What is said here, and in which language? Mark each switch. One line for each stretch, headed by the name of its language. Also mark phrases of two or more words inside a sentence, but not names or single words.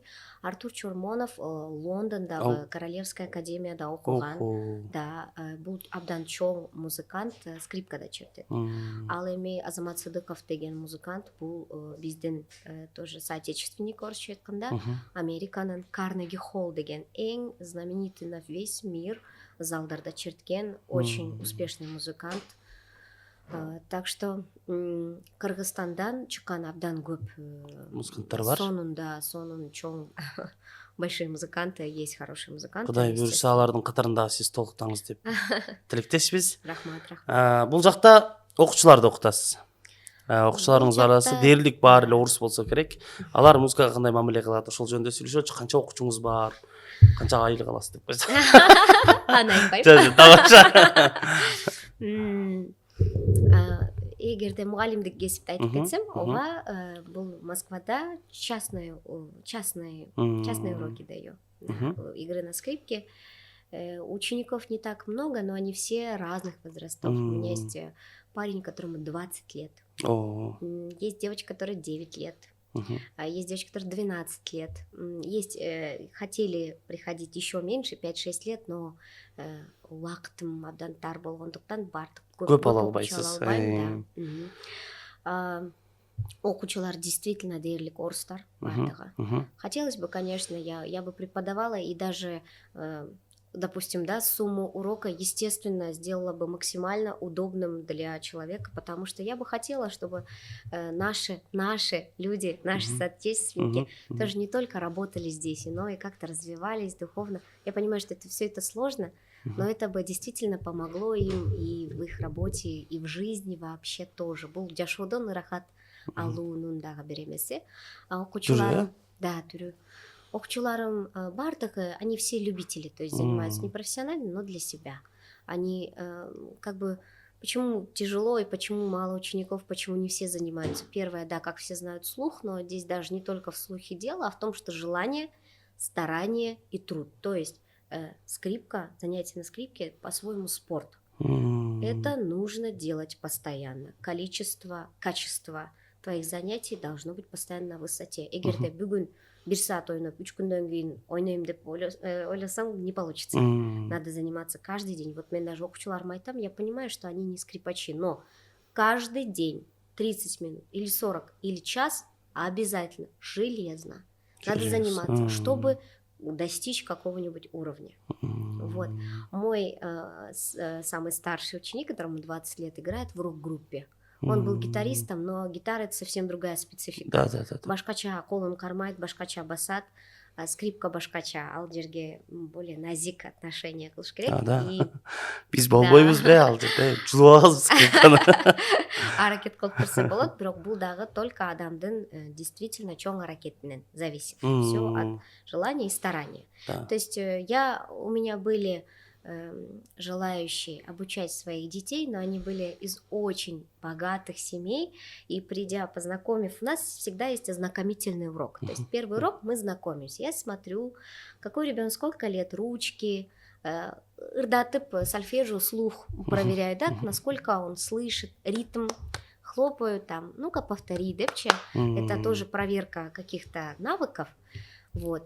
Kyrgyz: Артур Чормонов Лондондогу
Russian: Королевская академияда
Kyrgyz: окуган. Да, бул абдан чоң музыкант, скрипкада чертет. Ал эми Азамат Сыдыков деген музыкант, бул биздин
Russian: тоже соотечественник,
Kyrgyz: орусча айтканда, Американын Карнеги Холл деген эң
Russian: знаменитый на весь мир
Kyrgyz: залдарда черткен
Russian: очень успешный музыкант. Так что
Kyrgyz: Кыргызстандан чыккан абдан көп музыканттар бар. Сонун чоң
Russian: большие музыканты, есть хорошие музыканты.
Kyrgyz: Кудай буюрса алардын катарында сиз толуктаңыз деп тилектешпиз. Рахмат. Бул жакта окуучуларды окутасыз. Окуучуларыңыз арасында дээрлик бар эле орус болсо керек. Алар музыкага кандай мамиле кылат, ошол жөнүндө сүйлөшөчү. Канча окуучуңуз бар? Канча айлык аласыз деп койсо. Аны айтпайм. Тамаша. Эгерде мугалимдик кесипти айтып кетсем, ооба, бул Москвада
Russian: частные уроки даю игры на скрипке. Учеников не так много, но они все разных возрастов. У меня есть парень, которому 20 лет. Есть девочка, которая 9 лет. Есть девочки, которые 12 лет. Есть хотели приходить еще меньше, 5-6 лет, но
Kyrgyz: убактым абдан тар болгондуктан бардык көп ала албайсыз. Окуучулар действительно дээрлик орустар бардыгы.
Russian: Хотелось бы, конечно, я бы преподавала и даже допустим, да, сумму урока, естественно, сделала бы максимально удобным для человека, потому что я бы хотела, чтобы наши люди, наши соотечественники тоже не только работали здесь, но и как-то развивались духовно. Я понимаю, что это все это сложно, но это бы действительно помогло им и в их работе, и в жизни вообще тоже.
Kyrgyz: Бул жашоодон ырахат алуунун дагы бир эмеси. Окуучулар, да, түрү. Окуучуларым бардыгы,
Russian: они все любители, то есть занимаются не профессионально, но для себя. Они как бы, почему тяжело и почему мало учеников, почему не все занимаются. Первое, да, как все знают, слух, но здесь даже не только в слухе дело, а в том, что желание, старание и труд. То есть скрипка, занятие на скрипке по-своему спорт. Это нужно делать постоянно. Качество твоих занятий должно быть постоянно на высоте.
Kyrgyz: Эгерде бүгүн 1 саат ойноп 3 күндөн кийин ойнойм деп ойлосаң
Russian: не получится. Надо заниматься каждый день. Вот
Kyrgyz: мен даже окуучуларыма айтам,
Russian: я понимаю, что они не скрипачи, но каждый день 30 минут или 40 или час обязательно железно надо заниматься, чтобы достичь какого-нибудь уровня. Вот. Мой самый старший ученик, которому 20 лет, играет в рок-группе. Он был гитаристом, но гитара — это совсем другая специфика. Да.
Kyrgyz: Башкача колун кармайт, башкача басат. скрипка башкача, ал жерге более назик отношение кылыш керек. Биз болбойбуз бе ал жерде жулуп алабыз скрипканы. Аракет кылып көрсө болот, бирок бул дагы только адамдын действительно чоң аракетинен зависит.
Russian: Все от желания и старания. То есть у меня были желающие обучать своих детей, но они были из очень богатых семей, и придя, познакомив, у нас всегда есть ознакомительный урок. То есть первый урок мы знакомимся, я смотрю, какой ребенок, сколько лет, ручки, ырдатып сольфеджио, слух проверяю, да, насколько он слышит, ритм, хлопаю там, ну-ка повтори, депче, это тоже проверка каких-то навыков, вот.